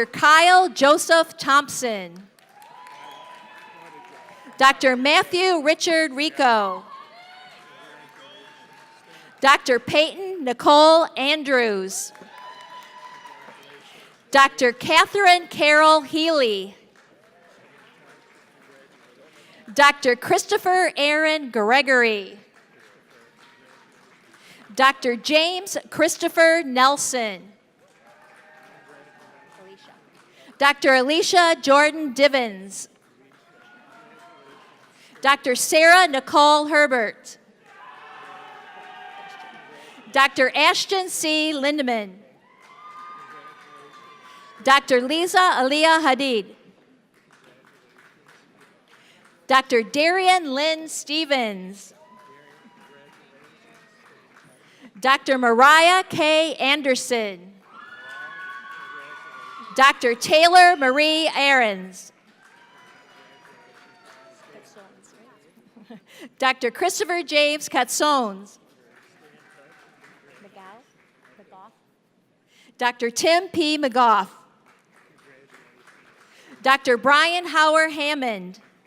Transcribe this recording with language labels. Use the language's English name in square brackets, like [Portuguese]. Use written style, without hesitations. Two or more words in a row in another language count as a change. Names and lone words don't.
[English] Kyle Joseph Thompson. Dr. Matthew Richard Rico. Dr. Peyton Nicole Andrews. Dr. Catherine Carol Healy. Dr. Christopher Aaron Gregory. Dr. James Christopher Nelson. Dr. Alicia Jordan Divins. Dr. Sarah Nicole Herbert. Dr. Ashton C. Lindeman. Dr. Lisa Aliyah Hadid. Dr. Darian Lynn Stevens. Dr. Mariah K. Anderson. Dr. Taylor Marie Aarons. Dr. Christopher James Katsones. Dr. Tim P. McGough. Dr. Brian Howard Hammond.